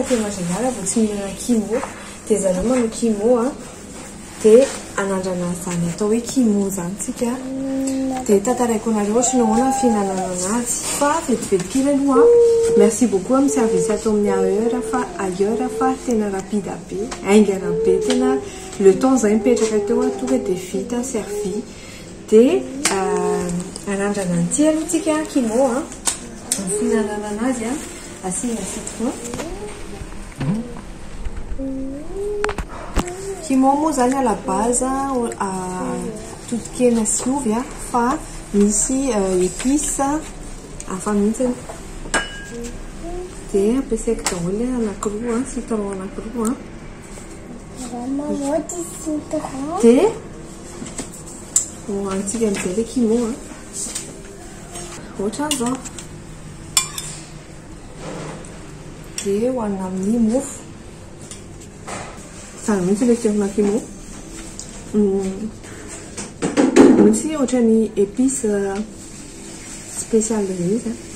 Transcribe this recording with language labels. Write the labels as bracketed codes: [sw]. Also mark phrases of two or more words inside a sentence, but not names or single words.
[mg] taty Majunga raha vao tsy mihinana kimo dia zareo manao kimo dia anandrana zany atao hoe kimo zany tsika dia tantaraiko anareo ohatrany ahoana fihinanana anazy fa vetivety kely aloha [fr] merci beaucoup [mg] amin'ny service atao amin'ny ailleurs fa tena rapide be aingana be tena [fr] le temps [mg] zay mipetraka teo tonga dia vita servi dia anandrana an'ity aloha tsika kimo ny fihinanana anazy asiana citron kimo moa zany [fr] à la base [mg] totokena sy ovy fa misy épice hafa mihitsy dia ampiasaiko daholo anankiroa citron anankiroa dia hoanitsika amin'izay le kimo ohatran'izao dia hoanina amin'ny mofo zany mihitsy le tirona kimo misy ohatrany [fr] épice spécial [mg] izy